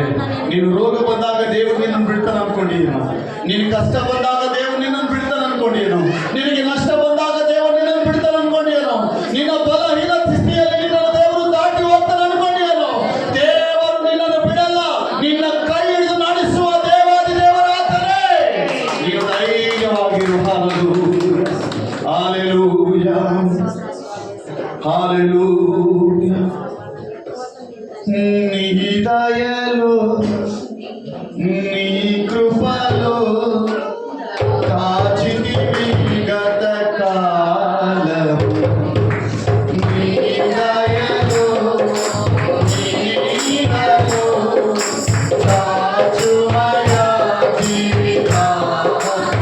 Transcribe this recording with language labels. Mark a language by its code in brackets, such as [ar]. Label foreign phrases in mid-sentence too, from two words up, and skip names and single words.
[kn] ನೀನು ರೋಗ ಬಂದಾಗ ದೇವರು ನಿನ್ನನ್ನು ಬಿಡ್ತಾನೆ ಅನ್ಕೊಂಡಿದ್ದೀನೋ, ನೀನು ಕಷ್ಟ ಬಂದಾಗ ದೇವರು ನಿನ್ನನ್ನು ಬಿಡ್ತಾನೆ ಅನ್ಕೊಂಡಿದ್ದೀನೋ, ನಿನಗೆ ನಷ್ಟ ಬಂದಾಗ ದೇವರು ನಿನ್ನನ್ನು ಬಿಡ್ತಾನೆ ಅನ್ಕೊಂಡಿದ್ದೀನೋ, ನಿನ್ನ ಬಲಹೀನ ಸ್ಥಿತಿಯಲ್ಲಿ ನಿನ್ನ ದೇವರು ದಾಟಿ ಹೋಗ್ತಾನೆ ಅನ್ಕೊಂಡಿದ್ದೀನೋ, ದೇವರು ನಿನ್ನನ್ನು ಬಿಡಲ್ಲ. ನಿನ್ನ ಕೈ ಹಿಡಿದು ನಡೆಸುವ ದೇವಾದಿ ದೇವರಾತನೇ. ನೀನು ಧೈರ್ಯವಾಗಿರು. ಹಲ್ಲೆಲೂಯಾ, ಹಲ್ಲೆಲೂಯಾ. [te] నీ దయలో నీ కృపలో కాచితివి గత కాలము. నీ దయలో నీ దయలో కాచుమయా జీవితాంతము.